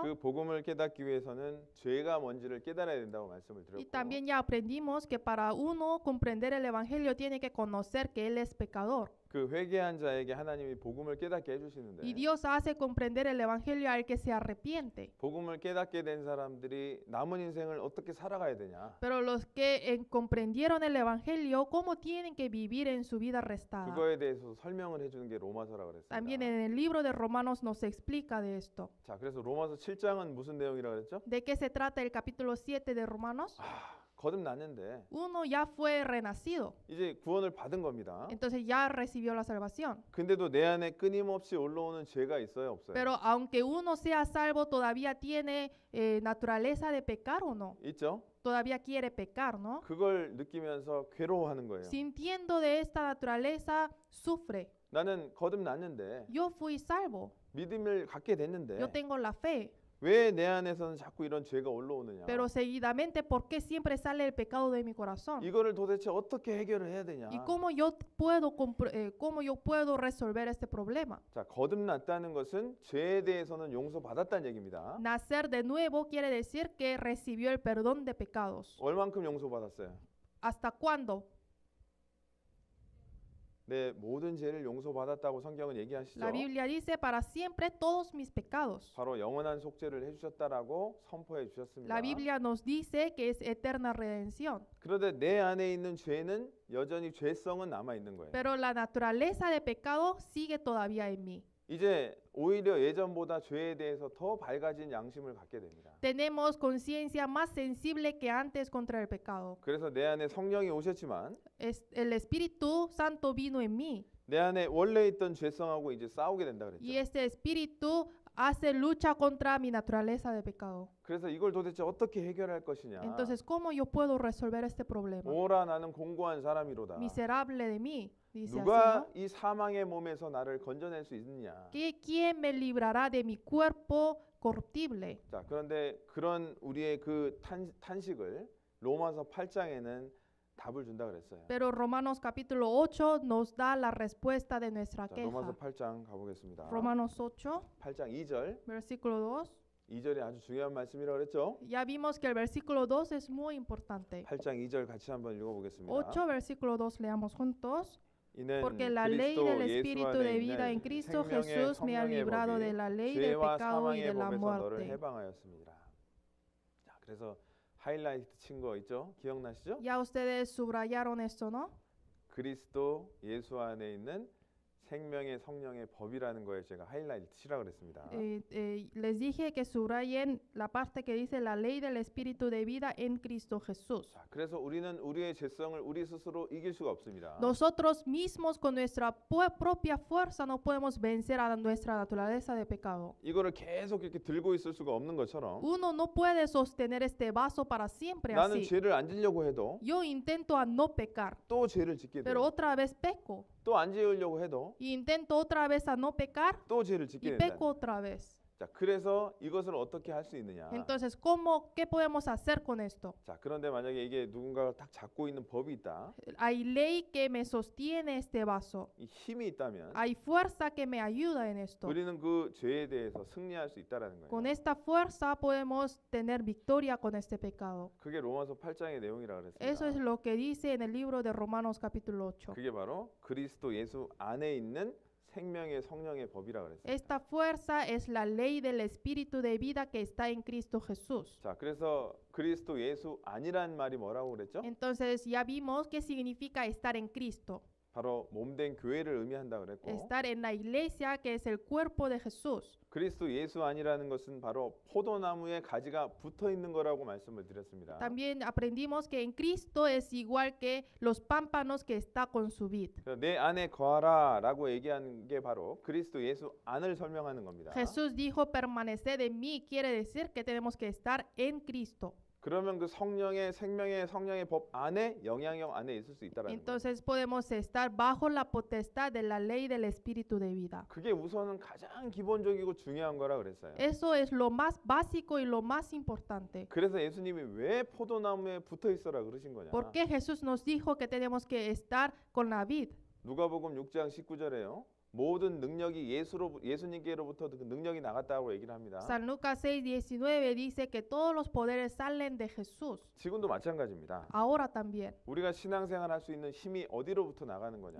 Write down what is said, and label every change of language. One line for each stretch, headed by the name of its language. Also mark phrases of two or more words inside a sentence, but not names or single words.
Korean: 그 복음을 깨닫기 위해서는 죄가 뭔지를 깨달아야 된다고 말씀을 Y 드렸고,
Spanish: también ya aprendimos que para uno comprender el Evangelio tiene que conocer que él es pecador.
Korean: 그 회개한 자에게 하나님이 복음을 깨닫게 해주시는데,
Spanish: Y Dios hace comprender el Evangelio al que se arrepiente.
Korean: 복음을 깨닫게 된 사람들이 남은 인생을 어떻게 살아가야 되냐?
Spanish: Pero los que comprendieron el Evangelio, ¿cómo tienen que vivir en su vida restada?
Korean: 그거에 대해서 설명을 해주는 게 로마서라고 También 그랬습니다.
Spanish: en el libro de Romanos nos explica de esto.
Korean: 자, 그래서 로마서 7장은 무슨 내용이라고 그랬죠?
Spanish: ¿De qué se trata el capítulo 7 de Romanos?
Korean: 거듭났는데
Spanish: Uno ya fue renacido,
Korean: 이제 구원을 받은 겁니다.
Spanish: entonces ya recibió la salvación.
Korean: 근데도 내 안에 끊임없이 올라오는 죄가 있어요, 없어요?
Spanish: Pero aunque uno sea salvo, todavía tiene naturaleza de pecar o no.
Korean: 있죠?
Spanish: Todavía quiere pecar, ¿no?
Korean: 그걸 느끼면서 괴로워하는 거예요.
Spanish: Sintiendo de esta naturaleza, sufre.
Korean: 나는 거듭났는데
Spanish: Yo fui salvo,
Korean: 믿음을 갖게 됐는데
Spanish: yo tengo la fe,
Korean: 왜 내 안에서는 자꾸 이런 죄가 올라오느냐?
Spanish: pero seguidamente, ¿por qué siempre sale el pecado de mi corazón?
Korean: 이거를 도대체 어떻게 해결을 해야 되냐?
Spanish: ¿Y cómo yo puedo resolver este problema?
Korean: 자, 거듭났다는 것은 죄에 대해서는 용서받았다는 얘기입니다.
Spanish: Nacer de nuevo quiere decir que recibió el perdón de pecados.
Korean: 얼만큼 용서받았어요?
Spanish: ¿Hasta cuándo?
Korean: 내 모든 죄를 용서받았다고 성경은 얘기하시죠.
Spanish: La Biblia dice, para siempre todos mis pecados.
Korean: 바로 영원한 속죄를 해주셨다라고 선포해 주셨습니다.
Spanish: La Biblia nos dice que es eterna redención.
Korean: 그런데 내 안에 있는 죄는 여전히 죄성은 남아 있는 거예요.
Spanish: Pero la naturaleza de pecado sigue todavía en mí.
Korean: 이제 오히려 예전보다 죄에 대해서 더 밝아진 양심을 갖게 됩니다.
Spanish: Tenemos conciencia más sensible que antes contra el pecado.
Korean: 그래서 내 안에 성령이 오셨지만
Spanish: El Espíritu Santo vino en mí.
Korean: 내 안에 원래 있던 죄성하고 이제 싸우게 된다 그랬죠.
Spanish: Y este Espíritu hace lucha contra mi naturaleza de pecado.
Korean: 그래서 이걸 도대체 어떻게 해결할 것이냐.
Spanish: Entonces, ¿cómo yo puedo resolver este problema?
Korean: 오라 나는 공고한 사람이로다.
Spanish: Miserable de mí, dice así,
Korean: 누가 ¿no? 이 사망의 몸에서 나를 건져낼 수 있느냐.
Spanish: ¿Quién me librará de mi cuerpo corruptible?
Korean: 자, 그런데 그런 우리의 그 탄식을 로마서 8장에는 답을 준다 그랬어요.
Spanish: Pero Romanos capítulo 8 nos da la respuesta de nuestra
Korean: 자, 로마서 queja. 8장 가보겠습니다. Romanos 8, 8장 2절.
Spanish: versículo 2.
Korean: 2절이 아주 중요한 말씀이라고 그랬죠.
Spanish: Ya vimos que el versículo 2 es muy importante.
Korean: 8장 2절 같이 한번 읽어보겠습니다.
Spanish: 8, versículo 2, leamos juntos.
Korean: 이는
Spanish: Porque la ley
Korean: 그리스도 del 예수 Espíritu 안에
Spanish: de vida en
Korean: 있는 Cristo 생명의
Spanish: Jesús me ha
Korean: 성령의 librado 법이
Spanish: de la ley del
Korean: 죄와
Spanish: pecado y
Korean: 사망의
Spanish: de la
Korean: 법에서 너를 muerte. 해방하였습니다. 자, 그래서 하이라이트 친 거 있죠? 기억나시죠?
Spanish: Ya ustedes subrayaron esto, ¿no?
Korean: 그리스도 예수 안에 있는 생명의 성령의 법이라는 거에 제가 하이라이트 치라고 그랬습니다.
Spanish: Les dije que subrayen la parte que dice la ley del Espíritu de vida en Cristo Jesús.
Korean: 자, 그래서 우리는 우리의 죄성을 우리 스스로 이길 수가 없습니다.
Spanish: Nosotros mismos con nuestra propia fuerza no podemos vencer a nuestra naturaleza de pecado.
Korean: 이거를 계속 이렇게 들고 있을 수가 없는 것처럼
Spanish: Uno no puede sostener este vaso para siempre
Korean: 나는 así. 죄를 안 지려고 해도 Yo intento a no pecar, 또 죄를 짓게 pero 돼요.
Spanish: otra vez peco.
Korean: 또 안 지으려고 해도
Spanish: Y intento otra vez a no pecar
Korean: 또 죄를 짓게 y 된다.
Spanish: peco otra vez.
Korean: 자, 그래서 이것을 어떻게 할 수 있느냐?
Spanish: Entonces, ¿qué podemos hacer con esto?
Korean: 자, 그런데 만약에 이게 누군가가 딱 잡고 있는 법이 있다.
Spanish: Hay ley que me sostiene este vaso.
Korean: 이 힘이 있다면
Spanish: Hay fuerza que me ayuda en esto.
Korean: 우리는 그 죄에 대해서 승리할 수 있다라는 Con 거예요.
Spanish: esta fuerza podemos tener victoria con este pecado.
Korean: 그게 로마서 8장의 내용이라고
Spanish: Eso es
Korean: 그랬습니다.
Spanish: lo que dice en el libro de Romanos capítulo 8.
Korean: 그게 바로 그리스도 예수 안에 있는 생명의 성령의 법이라고 그랬어요.
Spanish: Esta fuerza es la ley del Espíritu de vida que está en Cristo Jesús.
Korean: 자, 그래서 그리스도 예수 아니란 말이 뭐라고 그랬죠?
Spanish: Entonces ya vimos qué significa estar en Cristo.
Korean: 바로 몸된 교회를 의미한다 그랬고
Spanish: Estar en la iglesia que es el cuerpo de Jesús.
Korean: 그리스도 예수 아니라는 것은 바로 포도나무에 가지가 붙어 있는 거라고 말씀을 드렸습니다.
Spanish: También aprendimos que en Cristo es igual que los pámpanos que está con su vid.
Korean: 그래서 내 안에 거하라라고 얘기한 게 바로 그리스도 예수 안을 설명하는 겁니다.
Spanish: Jesús dijo permaneced en mí, quiere decir que tenemos que estar en Cristo.
Korean: 그러면 그 성령의 생명의 성령의 법 안에 영향력 안에 있을 수 있다라는 거예요.
Spanish: Entonces podemos estar bajo la potestad de la ley del Espíritu de vida.
Korean: 그게 우선은 가장 기본적이고 중요한 거라 그랬어요.
Spanish: Eso es lo más básico y lo más importante.
Korean: 그래서 예수님이 왜 포도나무에 붙어 있어라 그러신 거냐?
Spanish: ¿Por qué Jesús nos dijo que tenemos que estar con la vid?
Korean: 누가복음 6장 19절에요. 모든 능력이 예수님께로부터 그 능력이 나갔다고 얘기를 합니다.
Spanish: San Lucas 6:19 dice que todos los poderes salen de Jesús.
Korean: 지금도 마찬가지입니다.
Spanish: Ahora también.
Korean: 우리가 신앙생활 할 수 있는 힘이 어디로부터 나가는 거냐?